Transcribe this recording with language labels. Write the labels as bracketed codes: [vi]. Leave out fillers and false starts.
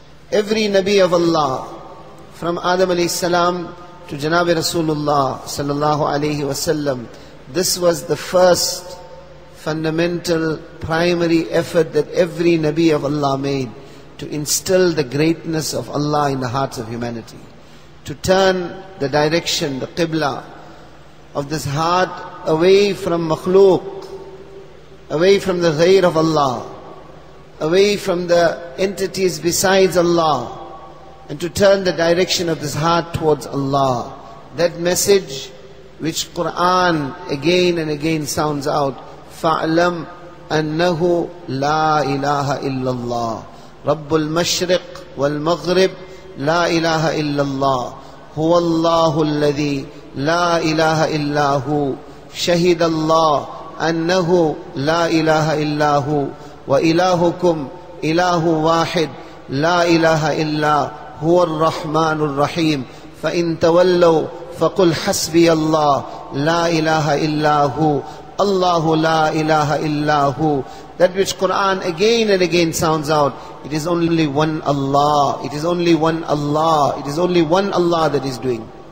[en] Every Nabi of Allah, from Adam alayhi salam to Janabi Rasulullah sallallahu alayhi wasallam, this was the first fundamental primary effort that every Nabi of Allah made, to instill the greatness of Allah in the hearts of humanity, to turn the direction, the qibla of this heart away from makhluk, away from the ghayr of Allah, away from the entities besides Allah, and to turn the direction of this heart towards Allah. That message which Quran again and again sounds out, [ar] فَاعْلَمْ أَنَّهُ لَا إِلَهَ إِلَّا اللَّهِ رَبُّ الْمَشْرِقِ وَالْمَغْرِبِ لَا إِلَهَ إِلَّا اللَّهِ هُوَ اللَّهُ الَّذِي لا إله إلا هو شهد الله أنه لا إله إلا هو وإلهكم إله واحد لا إله إلا هو الرحمن الرحيم فإن تولوا فقل حسبي الله لا إله إلا هو الله لا إله إلا هو. [en] That which Quran again and again sounds out, it is only one Allah, it is only one Allah, it is only one Allah that is doing.